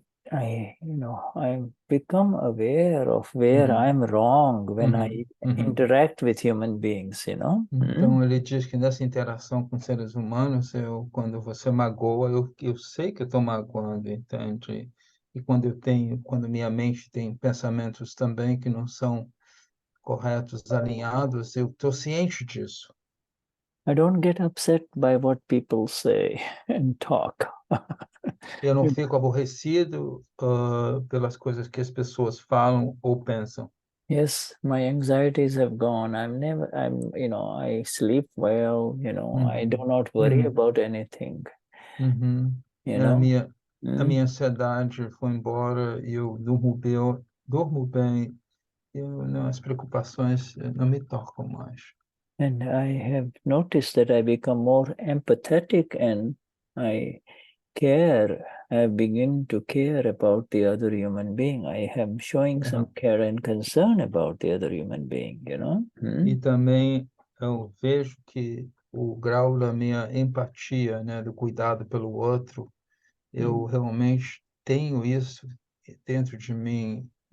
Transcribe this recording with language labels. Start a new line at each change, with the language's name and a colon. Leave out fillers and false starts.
English: I become aware of where I'm wrong when I interact with human beings,
Portuguese: Então, ele diz que nessa interação com seres humanos, quando você magoa, eu sei que eu estou magoando, entende? E quando minha mente tem pensamentos também que não são corretos, alinhados, eu estou ciente disso.
English: I don't get upset by what people say and talk.
Portuguese: Eu não fico aborrecido pelas coisas que as pessoas falam ou pensam.
English: Yes, my anxieties have gone. I sleep well, I do not worry about anything.
Portuguese: A minha ansiedade foi embora e eu durmo bem. As preocupações não me tocam mais.
English: And I have noticed that I become more empathetic and I begin to care about the other human being. I am showing some care and concern about the other human being,
Portuguese: E também eu vejo que o grau da minha empatia, né, do cuidado pelo outro, eu realmente tenho isso dentro de mim.